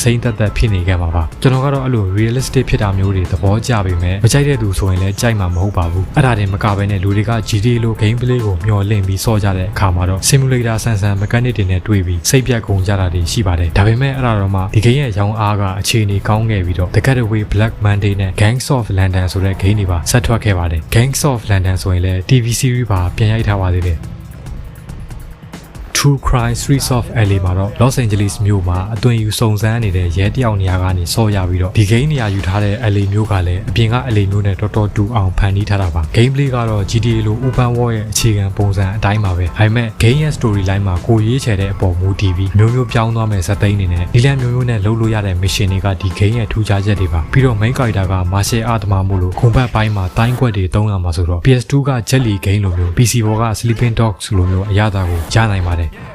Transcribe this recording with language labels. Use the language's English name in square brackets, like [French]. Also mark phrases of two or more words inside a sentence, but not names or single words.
[Burmese] စိမ့်သက်သက်ဖြစ်နေခဲ့မှာပါကျွန်တော်ကတော့အဲ့လို realistic ဖြစ်တာမျိုးတွေသဘောကျပေမဲ့မကြိုက်တဲ့သူဆိုရင်လည်းကြိုက်မှာမဟုတ်ပါဘူးအဲ့ဒါတင်မကဘဲနဲ့လူတွေက GTA လို gameplay ကိုမျှော်လင့်ပြီးစော့ကြတဲ့အခါမှာတော့ simulator ဆန်ဆန် mechanic တွေနဲ့တွေ့ပြီးစိတ်ပြတ်ကုန်ကြတာတွေရှိပါတယ်ဒါပေမဲ့အဲ့ဒါတော့မှဒီ game ရဲ့ရောင်းအားကအခြေအနေကောင်းခဲ့ပြီးတော့ The Getaway Black Monday နဲ့ Gangs of London ဆိုတဲ့ game တွေပါဆက်ထွက်ခဲ့ပါတယ် Gangs of London ဆိုရင်လည်း [English] TV series [Burmese] ပါပြန်ရိုက်ထားပါသေးတယ် True Crime Streets of LA မှာတော့ Los Angeles မြို့မှာအသွင်ယူစုံစမ်းနေတဲ့ရဲတယောက်နေရာကနေဆော့ရပြီးတော့ဒီ game နေရာယူထားတဲ့ LA မြို့က လည်းအပြင်က LA မြို့နဲ့တော်တော်တူအောင်ဖန်တီးထားတာပါ gameplay ကတော့ GTA လို [English] open world [Burmese] ရဲ့အခြေခံပုံစံအတိုင်းပါပဲဒါပေမဲ့ game ရဲ့ [English] story line [Burmese] မှာကိုရေးချယ်တဲ့အပေါ်မူတည်ပြီးမျိုးပြောင်းသွားမဲ့ဇာတ်သိမ်းတွေနဲ့ဒီလန်မျိုးနဲ့လုပ်လို့ရတဲ့ mission တွေကဒီ game ရဲ့ထူးခြားချက်တွေပါပြီးတော့ [English] main character [Burmese] က [English] martial art [Burmese] သမားမို့လို့ခုံဘက်ပိုင်းမှာတိုင်းခွက်တွေသုံးရမှာဆိုတော့ PS2 က Jelly game လိုမျိုး PC ပေါ်က Sleeping Dogs လိုမျိုးအရသာကိုရနိုင်ပါတယ်